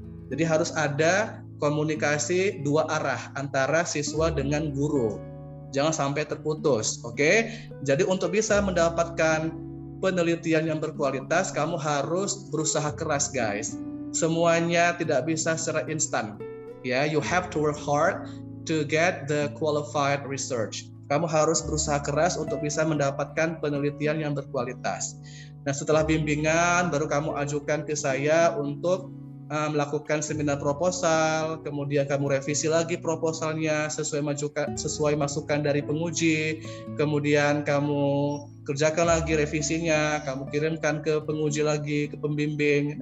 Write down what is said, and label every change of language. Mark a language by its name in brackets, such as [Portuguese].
[Indonesian] Jadi harus ada komunikasi 2 arah antara siswa dengan guru. Jangan sampai terputus, oke? Jadi untuk bisa mendapatkan penelitian yang berkualitas, kamu harus berusaha keras, guys. Semuanya tidak bisa secara instan, ya. [English] You have to work hard to get the qualified research. [Indonesian] Kamu harus berusaha keras untuk bisa mendapatkan penelitian yang berkualitas. Nah, setelah bimbingan baru kamu ajukan ke saya untuk melakukan seminar proposal, kemudian kamu revisi lagi proposalnya sesuai masukan dari penguji, kemudian kamu kerjakan lagi revisinya, kamu kirimkan ke penguji lagi, ke pembimbing.